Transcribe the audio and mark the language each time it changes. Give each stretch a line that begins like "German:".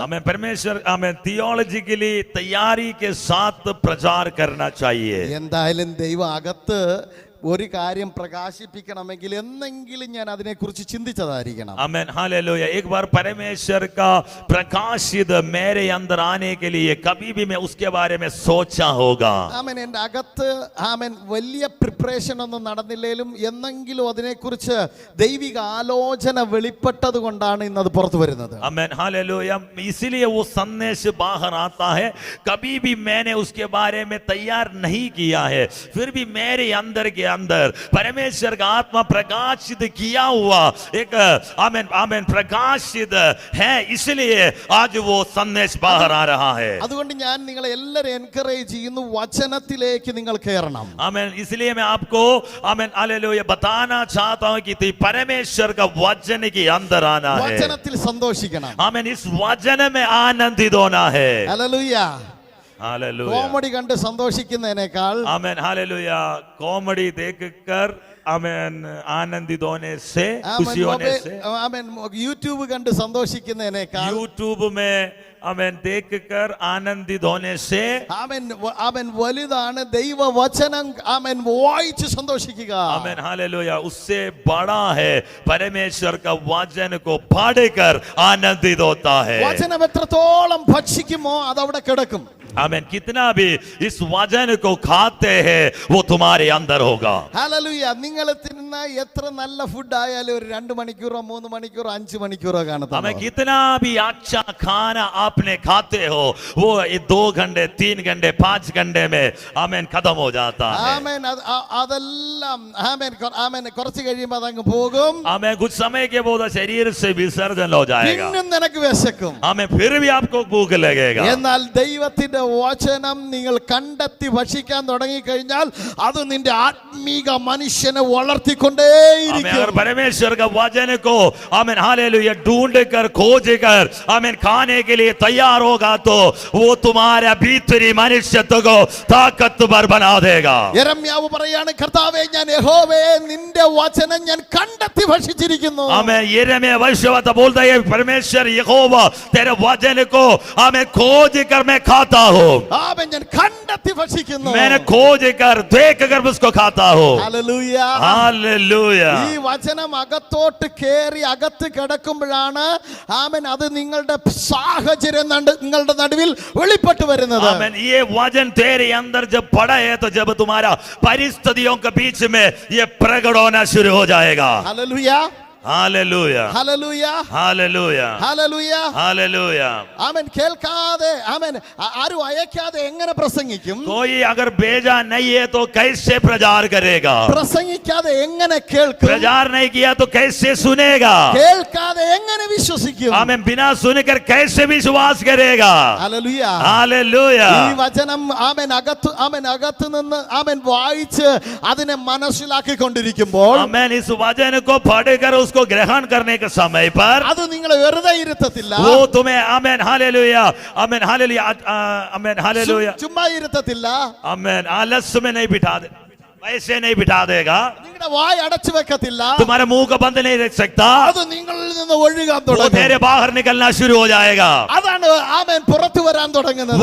Hindi: हमें परमेश्वर हमें थियोलॉजिकली तैयारी के साथ प्रचार करना चाहिए
Malayalam: എന്തായാലും ദൈവം അകത്ത് ഒരു കാര്യം പ്രകാശിപ്പിക്കണമെങ്കിൽ എന്നെങ്കിലും ഞാൻ അതിനെക്കുറിച്ച് ചിന്തിച്ചതായിരിക്കണം.
Hindi: आमीन हालेलुया एक बार परमेश्वर का प्रकाशित मेरे अंदर आने के लिए कभी भी मैं उसके बारे में सोचा होगा
Malayalam: ആമേൻ. എൻ്റെ അകത്ത് ആമേൻ വലിയ പ്രിപ്പറേഷൻ ഒന്നും നടന്നില്ലേലും എന്നെങ്കിലും അതിനെക്കുറിച്ച് ദൈവിക ആലോചന വെളിപ്പെട്ടത് കൊണ്ടാണ് ഇന്നത് പുറത്തു വരുന്നത്.
Hindi: आमीन हालेलुया इसीलिए वो संदेश बाहर आता है कभी भी मैंने उसके बारे में तैयार नहीं किया है फिर भी मेरे अंदर क्या अंदर परमेश्वर का आत्मा प्रकाशित किया हुआ एक आमेन आमेन प्रकाशित है, इसलिए आज वो संदेश बाहर आ रहा है।
Malayalam: അതുകൊണ്ട് ഞാൻ നിങ്ങളെ എല്ലാവരും എൻകറേജ് ചെയ്യുന്നു, വചനത്തിലേക്ക് നിങ്ങൾ കയറണം.
Hindi: आमेन, इसलिए मैं आपको आमेन हालेलुया बताना चाहता हूं कि परमेश्वर का वचन के अंदर आना है,
Malayalam: വചനത്തിൽ സന്തോഷിക്കണം.
Hindi: आमेन, इस वचन में आनंदित होना है।
Malayalam: ഹല്ലേലൂയ.
Hindi: हालेलुया,
Malayalam: കോമഡി കണ്ട് സന്തോഷിക്കുന്നതിനേക്കാൾ
Hindi: आमेन हालेलुया, कॉमेडी देखकर आमेन आनंदित होने से, खुशी होने से,
Malayalam: ആമേൻ യൂട്യൂബ് കണ്ട് സന്തോഷിക്കുന്നതിനേക്കാൾ
Hindi: यूट्यूब में आमेन देखकर आनंदित होने से
Malayalam: ആമേൻ വലുതാണ് ദൈവവചനം ആമേൻ വായിച്ച് സന്തോഷിക്കുക.
Hindi: आमेन हालेलुया, उससे बड़ा है परमेश्वर का वचन को पढ़कर आनंदित होता है।
Malayalam: വചനം എത്രത്തോളം ഭക്ഷിക്കുമോ അതവിടെ കിടക്കും.
Hindi: आमेन, कितना भी इस वचन को खाते हैं वो तुम्हारे अंदर होगा।
Malayalam: ഹല്ലേലൂയ. നിങ്ങൾ തിന്നുന്ന എത്ര നല്ല ഫുഡ് ആയാലും ഒരു 2 മണിക്കൂറോ 3 മണിക്കൂറോ 5 മണിക്കൂറോ കാണത്തുള്ളൂ.
Hindi: हमें कितना भी अच्छा खाना आपने खाते हो वो 2 घंटे 3 घंटे 5 घंटे में आमेन खत्म हो जाता है।
Malayalam: ആമേൻ അതെല്ലാം ആമേൻ കുറച്ച് കഴിയുമ്പോൾ അതങ്ങ് പോകും.
Hindi: हमें कुछ समय के बाद शरीर से विसर्जन हो जाएगा,
Malayalam: പിന്നും നിനക്ക് വിശക്കും.
Hindi: हमें फिर भी आपको भूख लगेगा।
Malayalam: എന്നാൽ ദൈവത്തിന്റെ വചനം നിങ്ങൾ കണ്ടെത്തി ഭക്ഷിക്കാൻ തുടങ്ങിക്കഴിഞ്ഞാൽ അത് നിന്റെ ആത്മീക മനുഷ്യനെ വളർത്തിക്കൊണ്ടേയിരിക്കും.
Hindi: अगर परमेश्वर का वचन को आमेन हालेलुया ढूंढ कर खोज कर आमेन खाने के लिए तैयार होगा तो वो तुम्हारे भीतरी मनुष्यत्व को ताकतवर बना देगा।
Malayalam: യെരമ്യാവ് പറയാണ്, കർത്താവേ ഞാൻ യഹോവേ നിന്റെ വചനം ഞാൻ കണ്ടെത്തി ഭക്ഷിച്ചിരിക്കുന്നു.
Hindi: हमें यिर्मयाह भविष्यवक्ता बोलता है परमेश्वर यहोवा तेरे वचन को हमें खोज कर मैं खाता हूँ,
Malayalam: ആമേൻ ഞാൻ കണ്ടെത്തി ഭക്ഷിക്കുന്നു.
Hindi: मैंने खोज कर देख कर उसको खाता हूँ।
Malayalam: ഹല്ലേലൂയ.
Hindi: हालेलुया,
Malayalam: ഈ വചനം അകത്തോട്ട് കേറി അകത്ത് കിടക്കുമ്പോഴാണ് ആമേൻ അത് നിങ്ങളുടെ സാഹചര്യം നിങ്ങളുടെ നടുവിൽ വെളിപ്പെട്ടു വരുന്നത്.
Hindi: आमेन, ये वचन तेरे अंदर जब पड़ा है तो जब तुम्हारा परिस्थितियों के बीच में ये प्रकट होना शुरू हो जाएगा।
Malayalam: Hallelujah.
Hindi: Hallelujah,
Malayalam: hallelujah.
Hindi: Hallelujah,
Malayalam: hallelujah.
Hindi: Hallelujah.
Malayalam: ആമേൻ കേൾക്കാതെ ആമേൻ ആരും അയക്കാതെ എങ്ങനെ പ്രസംഗിക്കും?
Hindi: कोई अगर भेजा नहीं है तो कैसे प्रचार करेगा?
Malayalam: പ്രസംഗിക്കാതെ എങ്ങനെ കേൾക്കും?
Hindi: प्रचार नहीं किया तो कैसे सुनेगा?
Malayalam: കേൾക്കാതെ എങ്ങനെ വിശ്വസിക്കും?
Hindi: हमें बिना सुनकर कैसे विश्वास करेगा?
Malayalam: ഹല്ലേലൂയ.
Hindi: हालेलुया,
Malayalam: ഈ വചനം ആമേൻ അകത്ത് നിന്ന് ആമേൻ വായിച്ച് അതിനെ മനസ്സിലാക്കിക്കൊണ്ടിരിക്കുമ്പോൾ
Hindi: आमेन, इस वचन को पढ़कर उसको ग्रहण करने के समय पर
Malayalam: അത് നിങ്ങളെ വെറുതെ ഇരുത്തത്തില്ല.
Hindi: वो तुम्हें amen hallelujah, amen hallelujah, amen hallelujah,
Malayalam: ചുമ്മാ ഇരുത്തത്തില്ല.
Hindi: आमेन आलस्य में नहीं बिठा दे, वैसे नहीं बिठा देगा,
Malayalam: നിങ്ങളുടെ വായ അടച്ചു വെക്കത്തില്ല.
Hindi: तुम्हारे मुंह को बंद नहीं रख सकता,
Malayalam: അത് നിങ്ങളിൽ നിന്ന് ഒഴുകാൻ
Hindi: वो
Malayalam: തുടങ്ങും.
Hindi: तेरे बाहर निकलना शुरू हो जाएगा,
Malayalam: അതാണ് ആമേൻ പുറത്തു വരാൻ തുടങ്ങുന്നത്.